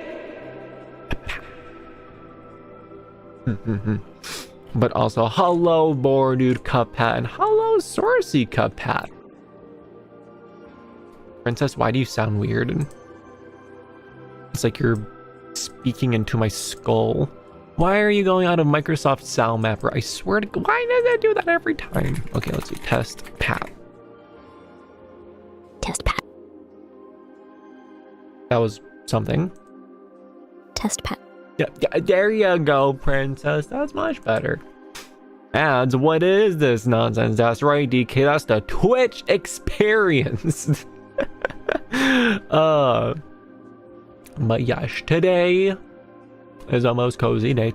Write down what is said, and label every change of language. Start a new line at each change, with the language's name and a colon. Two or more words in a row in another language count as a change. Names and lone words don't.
English: But also, hello, Bordude Cuppat, and hello, Sourcey Cuppat. Princess, why do you sound weird? It's like you're speaking into my skull. Why are you going out of Microsoft Sound Mapper? I swear to God, why does it do that every time? Okay, let's see. Test pat. Test pat. That was something. Test pat. Yeah, there you go, Princess. That's much better. Ads, what is this nonsense? That's right, DK. That's the Twitch experience. But yes, today is a most cozy day.